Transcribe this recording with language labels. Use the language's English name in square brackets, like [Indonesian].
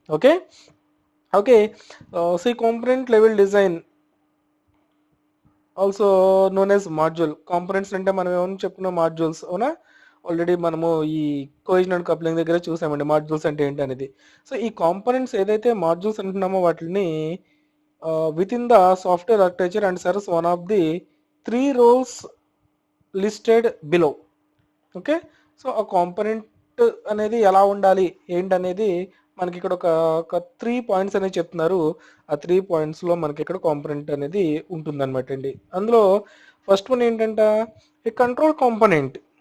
[English] Okay okay so ఈ component level design also known as module. [Telugu] Components అంటే మనం ఏమని చెప్పుకున్నాం, మాడ్యూల్స్, అవునా? ఆల్రెడీ మనము ఈ కోహెజన్ అండ్ కప్లింగ్ దగ్గర చూసామండి మాడ్యూల్స్ అంటే ఏంటి అనేది. సో ఈ కాంపోనెంట్స్ ఏదైతే మాడ్యూల్స్ అంటున్నామో వాటిని [English] within the software architecture and serves one of the 3 roles listed below. [Telugu] Okay, so ఆ కాంపొనెంట్ అనేది ఎలా ఉండాలి ఏంటనేది మనకి ఇక్కడ ఒక 3 పాయింట్స్ అనేది చెప్తున్నారు. ఆ 3 పాయింట్స్లో మనకి ఇక్కడ కాంపొనెంట్ అనేది ఉంటుందన్నమాట అండి. అందులో ఫస్ట్ వన్ ఏంటంటే ఏ కంట్రోల్ కాంపొనెంట్.